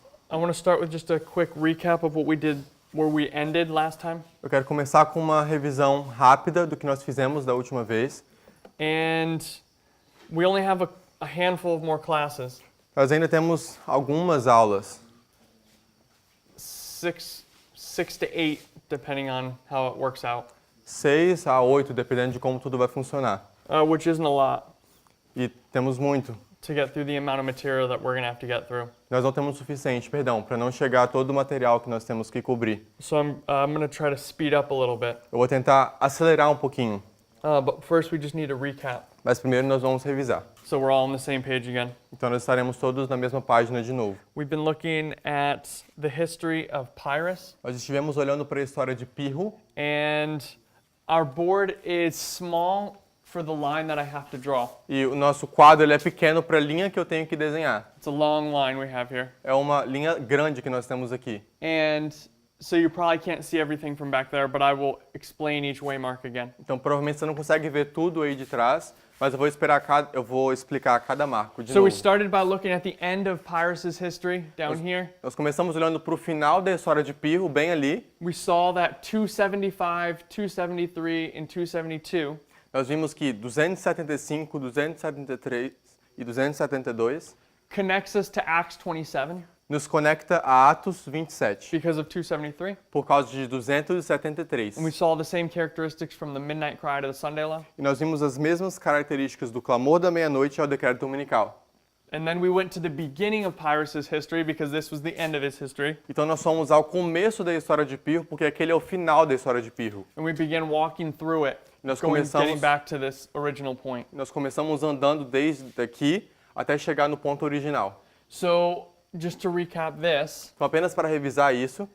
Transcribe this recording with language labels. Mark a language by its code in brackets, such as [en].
[en] I want to start with just a quick recap of what we did, where we ended last time. [pt] Eu quero começar com uma revisão rápida do que nós fizemos da última vez. [en] And we only have a handful of more classes. [pt] Nós ainda temos algumas aulas, [en] Six to eight, depending on how it works out. [pt] 6 a 8, dependendo de como tudo vai funcionar. [en] Which isn't a lot [pt] E temos muito. [en] to get through the amount of material that we're going to have to get through. [pt] Nós não temos o suficiente, perdão, para não chegar a todo o material que nós temos que cobrir. [en] So I'm going to try to speed up a little bit. [pt] Eu vou tentar acelerar um pouquinho, [en] But first we just need a recap. [pt] mas primeiro nós vamos revisar. [en] So we're all on the same page again. [pt] Então nós estaremos todos na mesma página de novo. [en] We've been looking at the history of Pyrrhus. [pt] Nós estivemos olhando para a história de Pirro, [en] And our board is small for the line that I have to draw. [pt] e o nosso quadro ele é pequeno para a linha que eu tenho que desenhar. [en] It's a long line we have here. [pt] É uma linha grande que nós temos aqui. [en] And so you probably can't see everything from back there, but I will explain each waymark again. [pt] Então provavelmente você não consegue ver tudo aí de trás, mas eu vou explicar cada marco de [en] So we [pt] novo. [en] started by looking at the end of Pyrrhus' history down here. [pt] Nós começamos olhando para o final da história de Pirro, bem ali. [en] We saw that 275, 273, and 272 [pt] Nós vimos que 275, 273 e 272 [en] connects us to Acts 27 [pt] nos conecta a Atos 27, [en] because of 273. [pt] por causa de 273. [en] And we saw the same characteristics from the midnight cry to the Sunday law. [pt] E nós vimos as mesmas características do clamor da meia-noite ao decreto dominical. [en] And then we went to the beginning of Pyrrhus' history because this was the end of his history. [pt] Então nós fomos ao começo da história de Pirro, porque aquele é o final da história de Pirro. [en] And we began walking through it, [pt] Nós [en] getting [pt] começamos, [en] back to this original point. [pt] nós começamos andando desde aqui até chegar no ponto original. [en] So, just to recap this, [pt] Então apenas para revisar isso,